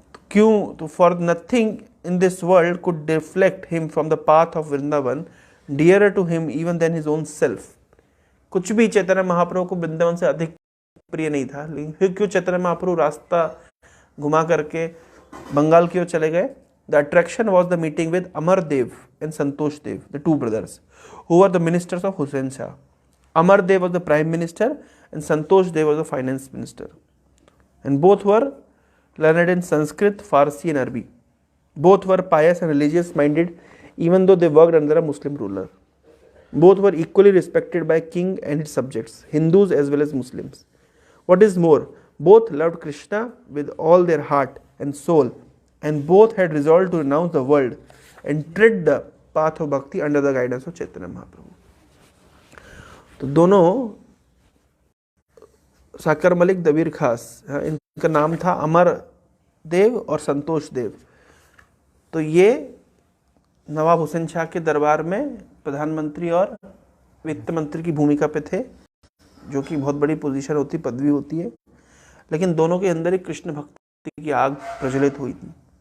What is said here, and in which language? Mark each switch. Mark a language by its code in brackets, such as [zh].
[hi] क्यों? तो [en] For nothing in this world could deflect him from the path of Vrindavan dearer to him even than his own self. [hi] कुछ भी चैतन्य महाप्रभु को वृंदावन से अधिक प्रिय नहीं था। लेकिन फिर क्यों चैतन्य महाप्रभु रास्ता घुमा करके बंगाल की ओर चले गए? [en] The attraction was the meeting with Amardev and Santosh Dev, the 2 brothers who were the ministers of Hussain Shah. Amardev was the prime minister and Santosh Dev was the finance minister, and both were learned in Sanskrit, Farsi and Arabic. Both were pious and religious minded, even though they worked under a Muslim ruler. Both were equally respected by king and his subjects, Hindus as well as Muslims. What is more, both loved Krishna with all their heart and soul, and both had resolved to renounce the world and tread the path of bhakti under the guidance of Chaitanya Mahaprabhu. [hi] तो दोनों साकर मलिक, दबीर खास, इनका नाम था अमर देव और संतोष देव। तो ये नवाब हुसैन शाह के दरबार में प्रधानमंत्री और वित्त मंत्री की भूमिका पे थे, जो कि बहुत बड़ी पोजीशन होती, पदवी होती है। लेकिन दोनों के अंदर एक कृष्ण भक्ति की आग प्रज्वलित हुई थी,